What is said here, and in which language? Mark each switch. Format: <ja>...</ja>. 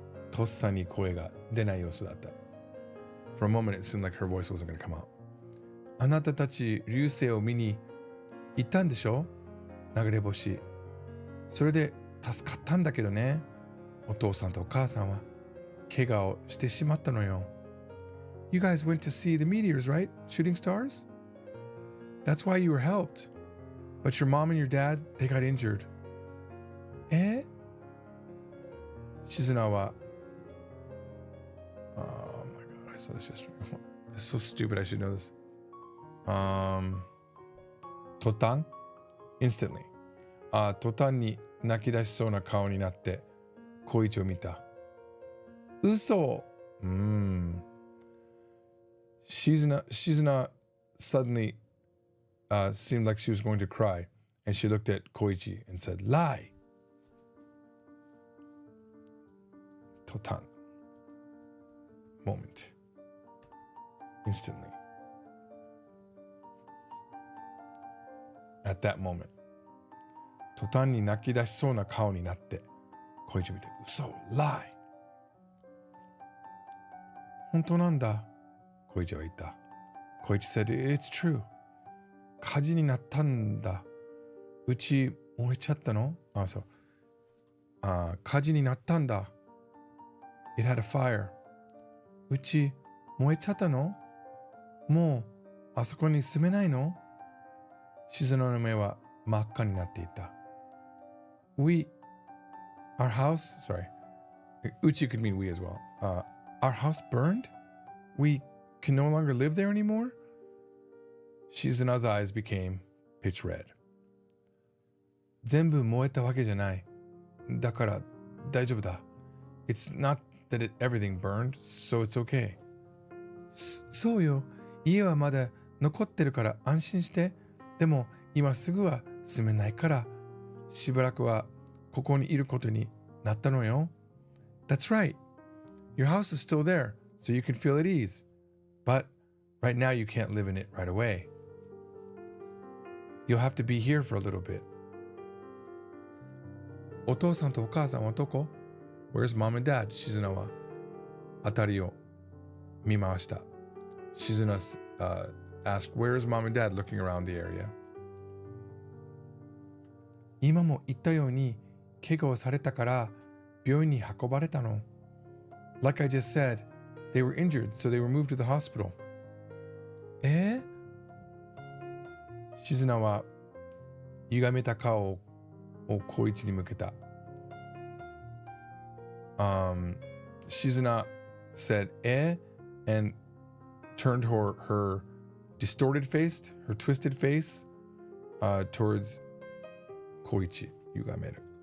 <ja>とっさに声が出ない様子だった。</ja> <en>For a moment, it seemed like her voice wasn't going to come out.</en> <ja>あなたたち流星を見に行ったんでしょ？流れ星。それで助かったんだけどね。お父さんとお母さんは怪我をしてしまったのよ。</ja> <en>You guys went to see the meteors, right? Shooting stars? That's why you were helped. But your mom and your dad, they got injured. 静菜は Oh my god, I saw this yesterday. It's so stupid, I should know this. 途端 Instantly.</en> <ja>途端に泣き出しそうな顔になって光一を見た。嘘。</ja> <en>Shizuna suddenly seemed like she was going to cry, and she looked at Koichi and said, "Lie." Totan. Moment. Instantly. At that moment.</en> <ja>途端に泣き出しそうな顔になって、小一見て、嘘、lie。本当なんだ、小一は言った。</ja> <en>小一 said, it's true。</en> <ja>火事になったんだ。うち燃えちゃったの？そう。火事になったんだ。</ja> <en>It had a fire。</en> <ja>うち燃えちゃったの？もうあそこに住めないの？静野の目は真っ赤になっていた。</ja> <en>Our house, sorry. Uchi could mean we as well. Our house burned? We can no longer live there anymore? Shizuna's eyes became pitch red.</en> <ja>全部燃えたわけじゃない。だから大丈夫だ。</ja> <en>It's not that everything burned, so it's okay.</en> <ja>そうよ。家はまだ残ってるから安心して。でも今すぐは住めないから。しばらくはここにいることになったのよ。</ja> <en>That's right. Your house is still there, so you can feel at ease. But right now you can't live in it right away. You'll have to be here for a little bit.</en> <ja>お父さんとお母さんはどこ？</ja> <en>Where's mom and dad?</en> <ja>静野は辺りを見回した。</ja> <en>静野asked, where is mom and dad, looking around the area.</en> <ja>今も言ったように怪我をされたから病院に運ばれたの。</ja> <en>Like I just said, they were injured, so they were moved to the hospital.</en> <ja>静野は歪めた顔を光一に向けた。</ja> <en>Shizuna said, and turned her distorted face, her twisted face, towards Koichi. Yugameru.</en>